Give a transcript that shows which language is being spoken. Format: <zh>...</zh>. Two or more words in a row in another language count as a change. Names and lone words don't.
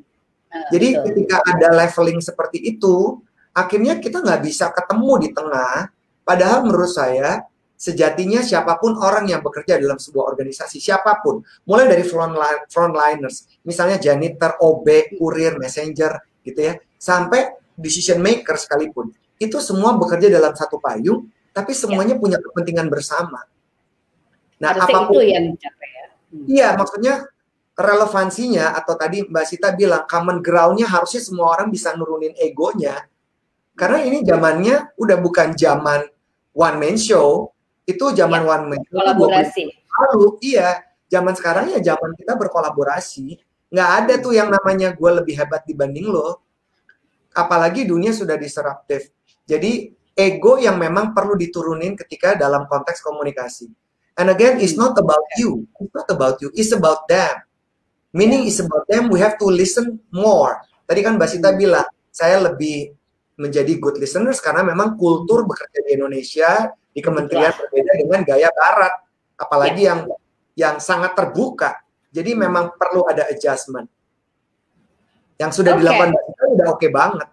<id>Jadi ketika ada leveling seperti itu, akhirnya kita nggak bisa ketemu di tengah, padahal menurut saya, sejatinya siapapun orang yang bekerja dalam sebuah organisasi, siapapun, mulai dari frontliners, misalnya janitor, OB, kurir, messenger, gitu ya, sampai</id> <en>decision maker</en> <id>sekalipun, itu semua bekerja dalam satu payung, tapi semuanya punya kepentingan bersama. Nah, apapun itu yang dicapai ya. Iya, maksudnya relevansinya, atau tadi Mbak Sita bilang</id> <en>common ground-</en> <id>nya harusnya semua orang bisa nurunin egonya. Karena ini zamannya udah bukan zaman</id> <en>one man show,</en> <id>itu zaman</id> <en>one man show</en> <id>kolaborasi. Lalu, iya, zaman sekarang ya zaman kita berkolaborasi. Nggak ada tuh yang namanya gue lebih hebat dibanding lo. Apalagi dunia sudah disruptif. Jadi ego yang memang perlu diturunin ketika dalam konteks komunikasi.</id> <en>And again, it's not about you. It's not about you. It's about them. Meaning it's about them. We have to listen more.</en> <id>Tadi kan Mbak Sita bilang, saya lebih menjadi</id> <en>good listeners</en> <id>karena memang kultur bekerja di Indonesia, di kementerian berbeda dengan gaya Barat. Apalagi yang sangat terbuka. Jadi memang perlu ada adjustment. Yang sudah dilakukan Mbak Sita udah oke banget.</id>